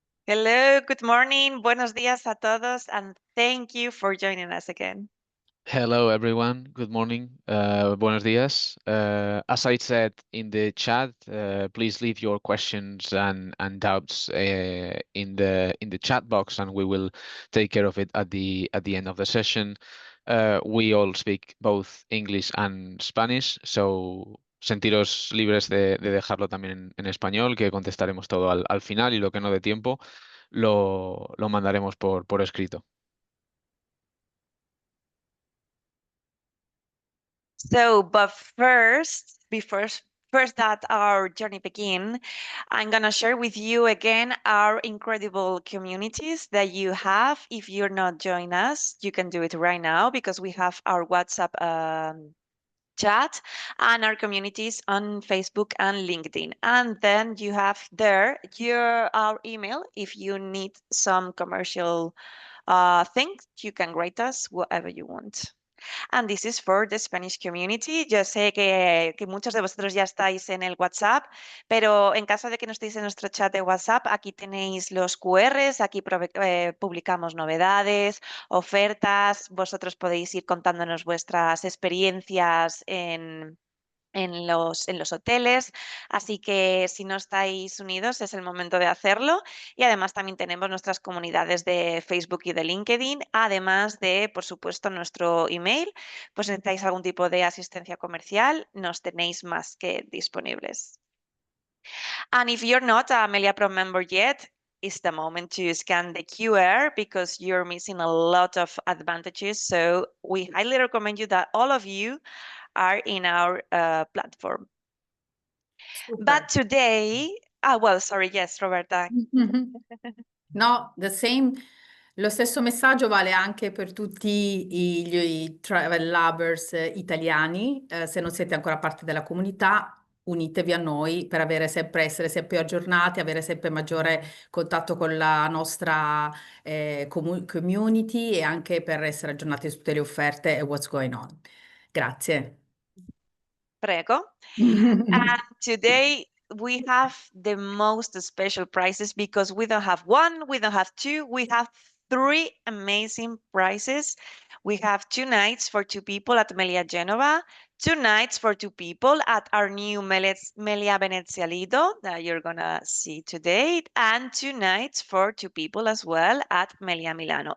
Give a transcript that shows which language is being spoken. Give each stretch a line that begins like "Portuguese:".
English: Hello, good morning,
Spanish: buenos días a todos,
English: and thank you for joining us again. Hello, everyone. Good morning.
Spanish: Buenos días.
English: As I said in the chat, please leave your questions and doubts in the chat box, and we will take care of it at the end of the session. We all speak both English and Spanish, so
Spanish: sentiros libres de dejarlo también en español, que contestaremos todo al final y lo que no dé tiempo lo mandaremos por escrito.
English: So, but first that our journey begin, I'm gonna share with you again our incredible communities that you have. If you're not joining us, you can do it right now because we have our WhatsApp chat and our communities on Facebook and LinkedIn. And then you have there our email. If you need some commercial things, you can write us whatever you want. And this is for the Spanish community.
Spanish: Yo sé que muchos de vosotros ya estáis en el WhatsApp, pero en caso de que no estéis en nuestro chat de WhatsApp, aquí tenéis los QRs, aquí publicamos novedades, ofertas. Vosotros podéis ir contándonos vuestras experiencias en los hoteles, así que si no estáis unidos es el momento de hacerlo. Y además también tenemos nuestras comunidades de Facebook y de LinkedIn, además de, por supuesto, nuestro email. Pues si necesitáis algún tipo de asistencia comercial, nos tenéis más que disponibles.
English: And if you're not a Meliá Pro member yet, it's the moment to scan the QR because you're missing a lot of advantages. So we highly recommend you that all of you are in our platform. Super. But today, sorry, yes, Roberta. No, the same.
Italian: Lo stesso messaggio vale anche per tutti i travel lovers italiani. Se non siete ancora parte della comunità, unitevi a noi per essere sempre aggiornati, avere sempre maggiore contatto con la nostra community e anche per essere aggiornati su tutte le offerte e
English: what's going on.
Italian: Grazie. Prego.
English: And today we have the most special prices because we don't have one, we don't have two, we have three amazing prices. We have 2 nights for 2 people at Meliá Genova, 2 nights for 2 people at our new Meliá Venezia Lido that you're gonna see today, and 2 nights for 2 people as well at Meliá Milano.